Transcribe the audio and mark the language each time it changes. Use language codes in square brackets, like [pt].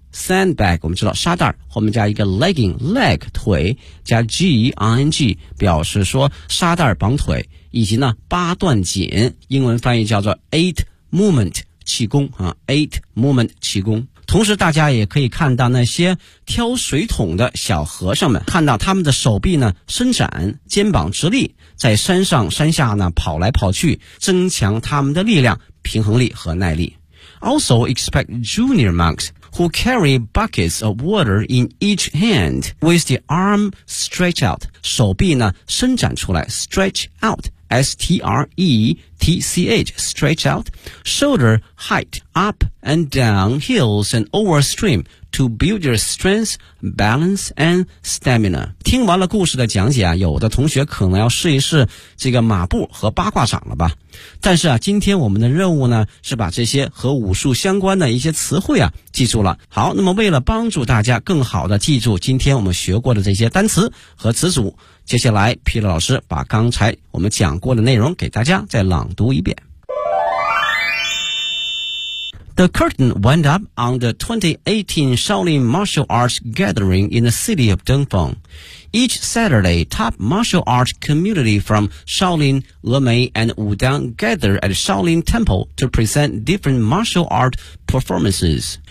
[zh] sandbag 我们知道沙袋后面加一个 legging leg 腿加 G-I-N-G 表示说沙袋绑腿，以及呢八段锦英文翻译叫做 eight movement 气功，eight movement 气功。同时大家也可以看到那些挑水桶的小和尚们，看到他们的手臂呢伸展，肩膀直立，在山上山下呢跑来跑去，增强他们的力量、平衡力和耐力。 [en] Also expect junior monks who carry buckets of water in each hand with the arm stretched out， [zh] 手臂呢伸展出来 [en] stretch outS-T-R-E-T-C-H stretch out shoulder height up and down hills and over stream to build your strength, balance and stamina。 [zh] 听完了故事的讲解，有的同学可能要试一试这个马步和八卦掌了吧，但是，今天我们的任务呢是把这些和武术相关的一些词汇，记住了。好，那么为了帮助大家更好的记住今天我们学过的这些单词和词组，接下来皮特老师把刚才我们讲过的内容给大家再朗读一遍。 [en] The curtain went up on the 2018 Shaolin Martial Arts Gathering in the city of Dengfeng. Each Saturday, top martial arts community from Shaolin, Lemei and Wudang gather at Shaolin Temple to present different martial art performances.